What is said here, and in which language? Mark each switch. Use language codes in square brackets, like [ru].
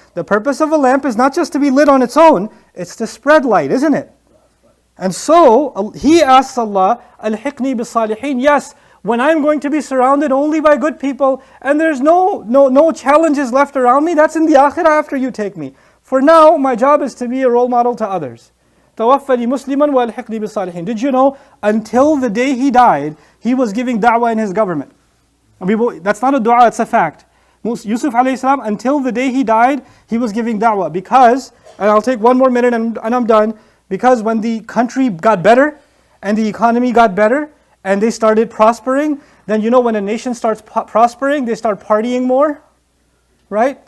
[en] The purpose of a lamp is not just to be lit on its own, it's to spread light, isn't it? And so he asks Allah, Al-Hiqni bis-Salihin. Yes, when I'm going to be surrounded only by good people and there's no challenges left around me, that's in the akhirah after you take me. For now, my job is to be a role model to others. [ar] توفني مسلما والحقني بالصالحين. [en] Did you know, until the day he died, he was giving da'wah in his government. That's not a dua, it's a fact. Yusuf alayhi salam, until the day he died, he was giving da'wah. Because, and I'll take one more minute and I'm done, because when the country got better, and the economy got better, and they started prospering, then you know when a nation starts prospering, they start partying more, right?